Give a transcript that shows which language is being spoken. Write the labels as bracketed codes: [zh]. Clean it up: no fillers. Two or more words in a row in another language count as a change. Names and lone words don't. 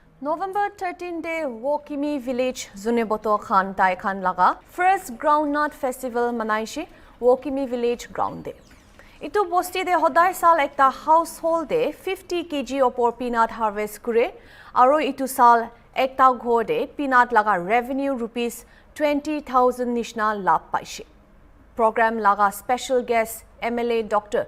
[nag] November 13 day Ghokimi village Zuneboto Khan Tai Khan Laga [en] first Groundnut festival [nag] manaishi Ghokimi village ground day. Itu bosti de hodai sal ekta household de 50 kg opor [en] peanut harvest [nag] kure aro itu sal ekta ghor de peanut laga revenue rupees 20,000 nishna lab paishi. Program laga [en] special guest MLA Dr.